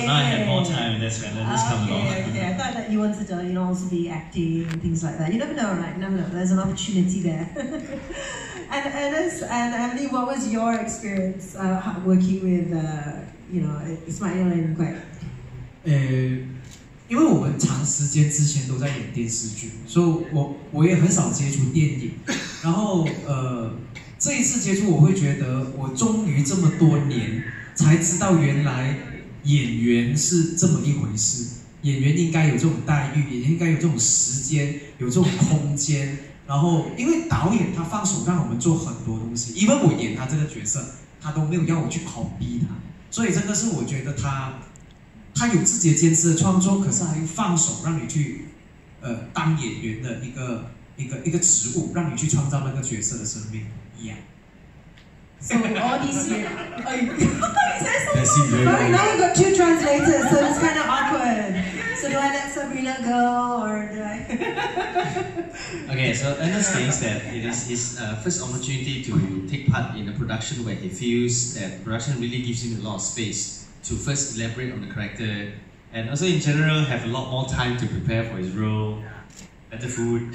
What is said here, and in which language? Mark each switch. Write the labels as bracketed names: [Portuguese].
[English] So now I have more time, and that's when Leonard's come along. Okay. I thought that you wanted to, also be acting and things like that. You never know, right? You never know. There's an opportunity there. And Ernest and Emily, what was your experience working with, Ismail and Quek? [Chinese] 因为我们长时间之前都在演电视剧，所以我也很少接触电影。然后这一次接触，我会觉得我终于这么多年才知道，原来演员是这么一回事。演员应该有这种待遇，演员应该有这种时间，有这种空间。然后，因为导演他放手让我们做很多东西，因为我演他这个角色，他都没有要我去逼他，所以这个是我觉得他有自己的坚持的创作，可是还放手让你去当演员的一个职务，让你去创造那个角色的生命一样。 [English] So all these years, Very sorry, now we've got 2 translators, so it's kind of awkward. So do I let Sabrina go, or do I? Okay, so Ernest thinks that it is his first opportunity to take part in a production where he feels that production really gives him a lot of space to first elaborate on the character, and also in general have a lot more time to prepare for his role, better food.